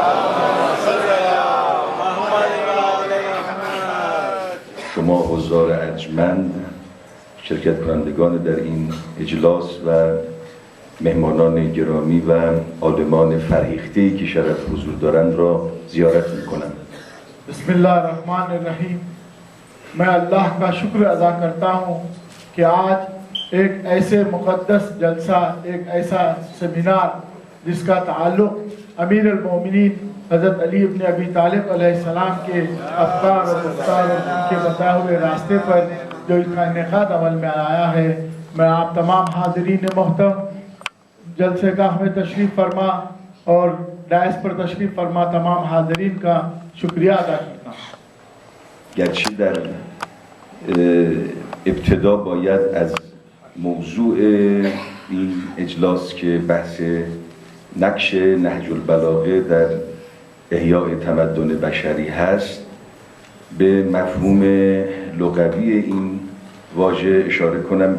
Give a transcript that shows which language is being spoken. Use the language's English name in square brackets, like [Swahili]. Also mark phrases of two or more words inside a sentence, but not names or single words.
[Persian] شما حضار ارجمند شرکت کنندگان در این اجلاس و مهمانان گرامی و عالمان فرهیخته‌ای که شرف حضور دارند را زیارت می‌کنم. [Arabic] بسم اللہ الرحمن الرحیم. [Urdu] میں اللہ کا شکر ادا کرتا ہوں کہ آج ایک ایسے مقدس جلسہ, ایک ایسا سیمینار جس کا تعلق امیر المومنین حضرت علی ابن ابی طالب علیہ السلام کے افکار اور رفتار اور ان کے بتائے ہوئے راستے پر جو اس کا انعقاد عمل میں آیا ہے, میں آپ تمام حاضرین محترم, جلسے کا ہمیں تشریف فرما اور ڈائس پر تشریف فرما تمام حاضرین کا شکریہ ادا کرتا ہوں. [Persian] گرچه در ابتدا باید از موضوع این اجلاس که بحث نقش نهج البلاغه در احیاء تمدن بشری هست به مفهوم لغوی این واژه اشاره کنم